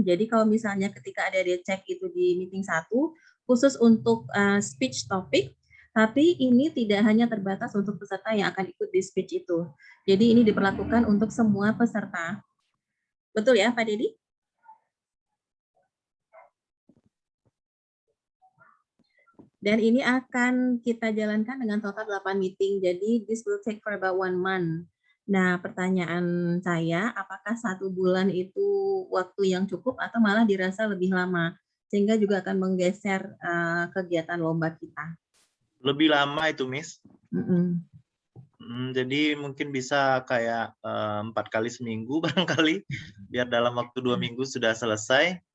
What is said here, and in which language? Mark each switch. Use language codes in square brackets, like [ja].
[id] Jadi kalau misalnya ketika adik-adik cek itu di meeting 1, khusus untuk speech topik, tapi ini tidak hanya terbatas untuk peserta yang akan ikut di speech itu. Jadi ini diberlakukan untuk semua peserta. Betul ya, Pak Dedi? Dan ini akan kita jalankan dengan total 8 meeting. [en] Jadi this will take for about 1 month. [id] Nah, pertanyaan saya, apakah 1 bulan itu waktu yang cukup atau malah dirasa lebih lama? Sehingga juga akan menggeser kegiatan lomba kita. Lebih lama itu, Miss. Jadi mungkin bisa kayak 4 kali seminggu barangkali, biar dalam waktu 2 minggu sudah selesai.